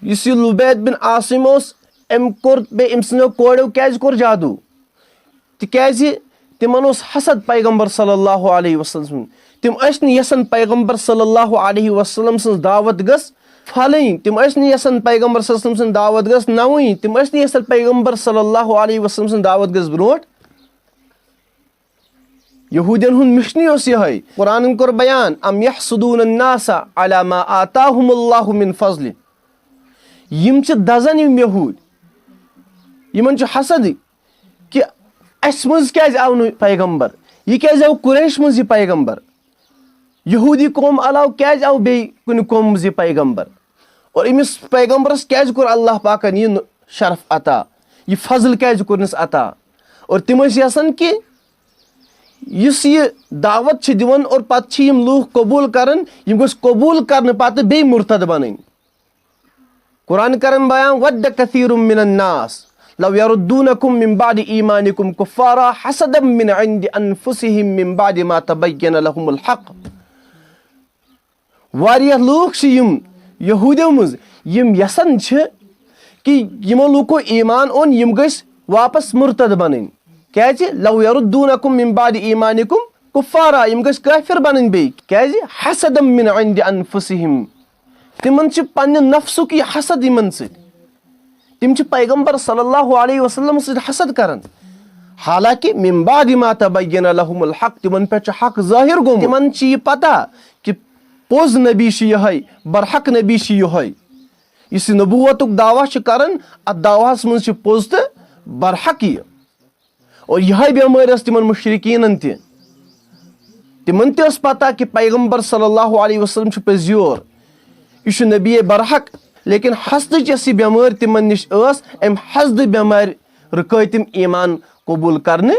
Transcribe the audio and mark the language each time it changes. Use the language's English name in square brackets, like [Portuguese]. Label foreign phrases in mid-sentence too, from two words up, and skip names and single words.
[Kashmiri] یُس یہِ لُبید بن عاصم اوس أمۍ کوٚر بیٚیہِ أمۍ سٕنٛدیو کوریو کیازِ کوٚر جادوٗ تِکیازِ تِمن اوس حسد پیغمبر [Arabic] صلی اللہ علیہ وسلم [Kashmiri] تِم ٲسۍ نہٕ یژھان پیغمبر [Arabic] صلی اللہ علیہ وسلم [Kashmiri] سٕنٛز دعوت گٔژھ پھلٕنۍ تِم ٲسۍ نہٕ یژھان پیغمبر [Arabic] صلی اللہ علیہ وسلم [Kashmiri] سٕنٛز دعوت گٔژھ نوٕنۍ تِم ٲسۍ نہٕ یژھان پیغمبر [Arabic] صلی اللہ علیہ وسلم [Kashmiri] سٕنٛز دعوت گٔژھ برونٛٹھ یہوٗدین ہُنٛد مِشنٕے اوس یِہے قرآنن کوٚر بیان [Arabic] ام یحسدون الناس علی ما آتاہم اللہ من فضلہ [Kashmiri] یم چھِ دزان یم یہوٗدۍ یمن چھُ حسد کہِ اسہِ منٛز کیازِ آو نہٕ پیغمبر یہِ کیازِ آو قُریش منٛز یہِ پیغمبر یہوٗدی قوم علاوٕ کیازِ آو بیٚیہِ کُنہِ قومہٕ منٛز یہِ پیغمبر اور أمِس پیغمبرس کیازِ کوٚر اللہ پاکن یہِ شرف عطا یہِ فضل کیازِ کوٚرنس عطا اور تِم ٲسۍ یژھان کہِ یُس یہِ دعوت چھِ دِوان اور پتہٕ چھِ یِم لوٗکھ قبوٗل کران یِم گٔژھ قبوٗل کرنہٕ پتہٕ بیٚیہِ مُرتد بنٕنۍ قرآن کرن بیان [Arabic] وَدَّ کثیٖرٌ مِن الناس لو یردونکم من بعد ایمانکم کفارا حسدا من عند انفسہم من بعد ما تبین لهم الحق [Kashmiri] واریاہ لوٗکھ چھِ یِم یہوٗدیو منٛز یِم یژھان چھِ کہِ یِمو لوٗکو ایمان اوٚن یِم گٔژھۍ واپس مُرتد بنٕنۍ کیازِ [Arabic] لو یردونکم من بعد ایمانکم کفارا [Kashmiri] یِم گٔژھۍ کٲفر بنٕنۍ بیٚیہِ کیازِ [Arabic] حسدا من عند انفسہم [Kashmiri] تِمن چھِ پننہِ نفسُک یہِ حسد یِمن سۭتۍ تِم چھِ پیغمبر [Arabic] صلی اللہ علیہ وسلم [Kashmiri] سۭتۍ حسد کران حالانکہِ [Arabic] من بعد ما تبین لهم الحق [Kashmiri] تِمن پٮ۪ٹھ چھُ حق ظٲہر گوٚمُت تِمن چھِ یہِ پتہ کہِ پوٚز نبی چھُ یِہے برحق نبی چھُ یِہے یُس یہِ نبوتُک دعوا چھُ کران اتھ دعواہس منٛز چھُ پوٚز تہٕ برحق یہِ اور یِہے بٮ۪مٲرۍ ٲس تِمن مُشرکیٖنن تہِ تِمن تہِ ٲس پتہ کہِ پیغمبر [Arabic] صلی اللہ علیہ وسلم [Kashmiri] چھُ پٔزیور یہِ چھُ نبی برحق لیکن حسدٕچ یۄس یہِ بٮ۪مٲرۍ تِمن نِش ٲس امہِ حسدٕ بٮ۪مارِ رُکٲے تِم ایمان قبوٗل کرنہٕ